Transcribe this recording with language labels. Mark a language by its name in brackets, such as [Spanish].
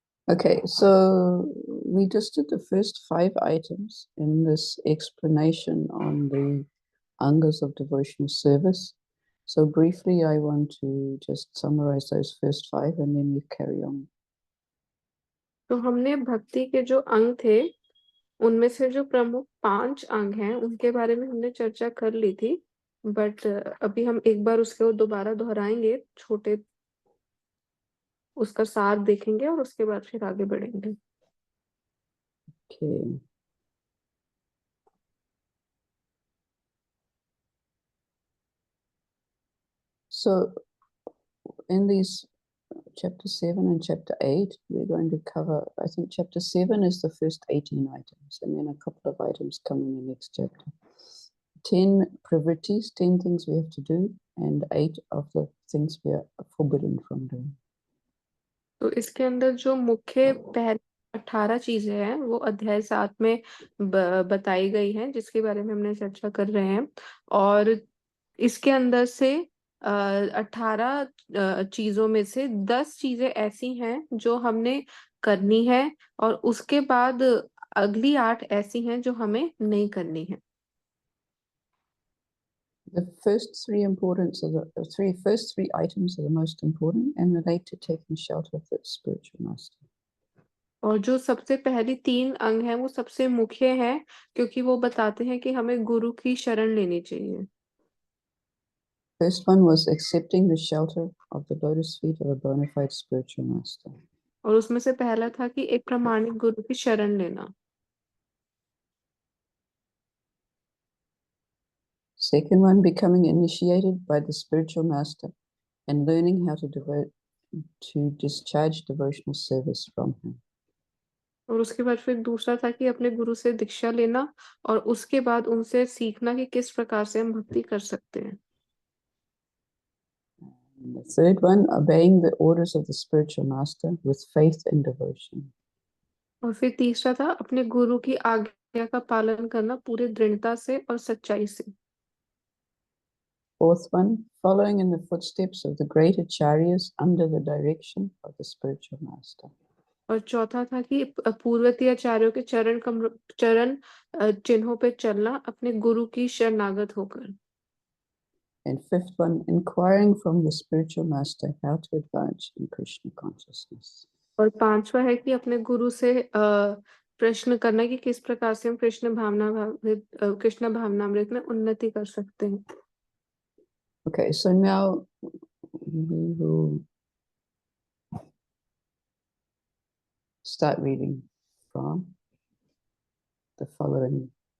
[English] Okay, so we just did the first 5 items in this explanation on the Angas of devotional service. So briefly, I want to just summarize those first 5 and then we carry on. [Hindi] तो हमने भक्ति के जो अंग थे उनमें से जो प्रमुख 5 अंग हैं उनके बारे में हमने चर्चा कर ली थी, बट अभी हम एक बार उसको दोबारा दोहराएंगे, छोटे उसका सार देखेंगे और उसके बाद फिर आगे बढ़ेंगे। [English] Okay. So in these chapter 7 and chapter 8, we're going to cover, I think chapter 7 is the first 18 items, and then a couple of items come in the next chapter. 10 pravrittis, 10 things we have to do, and 8 of the things we are forbidden from doing. [Hindi] तो इसके अंदर जो मुख्य पहले 18 चीजें हैं वो अध्याय 7 में बताई गई हैं, जिसके बारे में हमने चर्चा कर रहे हैं। और इसके अंदर से 18 चीजों में से 10 चीजें ऐसी हैं जो हमने करनी है, और उसके बाद अगली 8 ऐसी हैं जो हमें नहीं करनी है। [English] The first 3 importance are first three items are the most important and relate to taking shelter of the spiritual master. [Hindi] और जो सबसे पहली 3 अंग हैं वो सबसे मुख्य हैं, क्योंकि वो बताते हैं कि हमें गुरु की शरण लेनी चाहिए। [English] First one was accepting the shelter of the lotus feet of a bona fide spiritual master. [Hindi] और उसमें से पहला था कि एक प्रामाणिक गुरु की शरण लेना। [English] Second one, becoming initiated by the spiritual master and learning how to discharge devotional service from him. [Hindi] और उसके बाद फिर दूसरा था कि अपने गुरु से दीक्षा लेना और उसके बाद उनसे सीखना कि किस प्रकार से हम भक्ति कर सकते हैं। [English] And the third one, obeying the orders of the spiritual master with faith and devotion. [Hindi] और फिर तीसरा था अपने गुरु की आज्ञा का पालन करना पूरे दृढ़ता से और सच्चाई से। [English] Fourth one, following in the footsteps of the great acharyas under the direction of the spiritual master. [Hindi] और चौथा था कि पूर्ववर्ती आचार्यों के चरण चिन्हों पे चलना अपने गुरु की शरणागत होकर। [English] And fifth one, inquiring from the spiritual master how to advance in Krishna consciousness. [Hindi] और पांचवा है कि अपने गुरु से प्रश्न करना कि किस प्रकार से हम कृष्ण भावनामृत में उन्नति कर सकते हैं। [English] Okay, so now we will start reading from the following.